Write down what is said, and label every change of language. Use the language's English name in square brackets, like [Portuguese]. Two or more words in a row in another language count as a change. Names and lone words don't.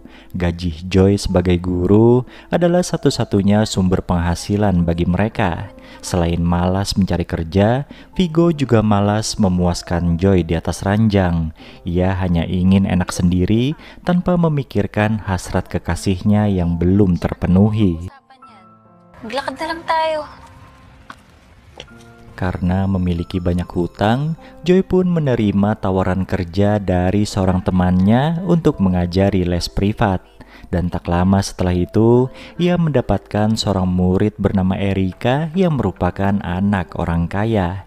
[Indonesian] Gaji Joy sebagai guru adalah satu-satunya sumber penghasilan bagi mereka. Selain malas mencari kerja, Vigo juga malas memuaskan Joy di atas ranjang. Ia hanya ingin enak sendiri tanpa memikirkan hasrat kekasihnya yang belum terpenuhi. [Filipino] Maglakad na lang tayo. [Indonesian] Karena memiliki banyak hutang, Joy pun menerima tawaran kerja dari seorang temannya untuk mengajari les privat. Dan tak lama setelah itu, ia mendapatkan seorang murid bernama Erika yang merupakan anak orang kaya.